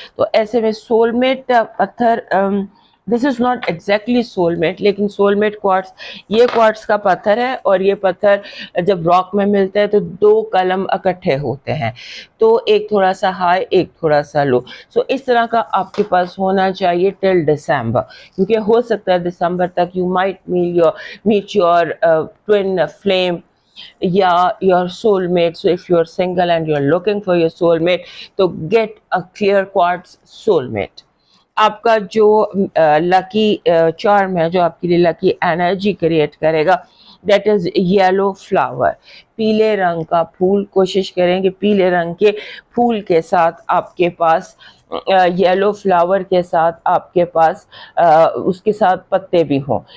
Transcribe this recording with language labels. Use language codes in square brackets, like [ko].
[ur] تو ایسے میں سول میٹ پتھر [en] this is not exactly soul mate, [ur] لیکن سول میٹ کوارٹز یہ کوارٹز کا پتھر ہے, اور یہ پتھر جب راک میں ملتا ہے تو دو قلم اکٹھے ہوتے ہیں, تو ایک تھوڑا سا ہائی ایک تھوڑا سا لو. سو اس طرح کا آپ کے پاس ہونا چاہیے ٹل دسمبر, کیونکہ ہو سکتا ہے دسمبر تک [en] you might meet your twin flame [ur] یا [en] your soulmate. So if you're single and you're looking for your soulmate, [ur] تو [en] get a clear quartz soulmate. [ur] آپ کا جو لکی چارم ہے, جو آپ کے لیے لکی انرجی کریٹ کرے گا, [en] that is yellow flower, [ur] پیلے رنگ کا پھول. کوشش کریں کہ پیلے رنگ کے پھول کے ساتھ آپ کے پاس یلو فلاور کے ساتھ آپ کے پاس اس کے ساتھ پتے بھی ہوں.